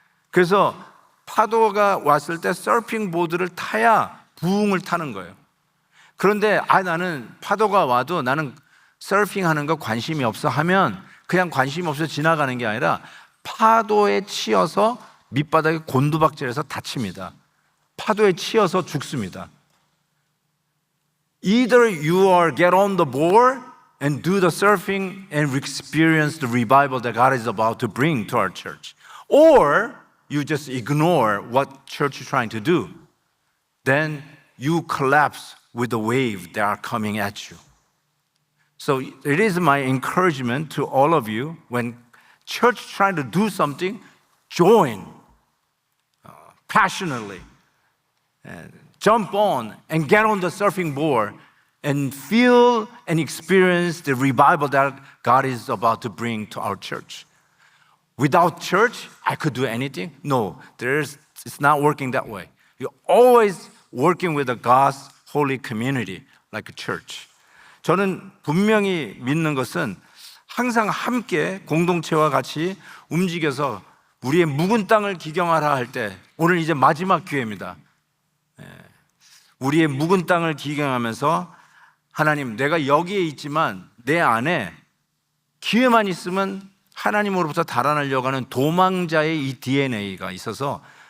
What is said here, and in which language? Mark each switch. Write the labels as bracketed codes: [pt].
[ko] 그래서 파도가 왔을 때 서핑 보드를 타야 부흥을 타는 거예요. 그런데 나는 파도가 와도 나는 서핑하는 거 관심이 없어 하면 그냥 관심이 없어 지나가는 게 아니라 파도에 치여서 밑바닥에 곤두박질해서 다칩니다. 파도에 치여서 죽습니다. [en] Either you are get on the board and do the surfing and experience the revival that God is about to bring to our church, or you just ignore what church is trying to do. Then you collapse with the wave that are coming at you. So it is my encouragement to all of you, when church trying to do something, join passionately and jump on and get on the surfing board and feel and experience the revival that God is about to bring to our church. Without church, I could do anything? No, it's not working that way. You're always working with a God's holy community like a church. [ko] 저는 분명히 믿는 것은 항상 함께 공동체와 같이 움직여서 우리의 묵은 땅을 기경하라 할 때, 오늘 이제 마지막 기회입니다. 우리의 묵은 땅을 기경하면서 하나님, 내가 여기에 있지만 내 안에 기회만 있으면 하나님으로부터 달아나려고 하는 도망자의 이 DNA가 있어서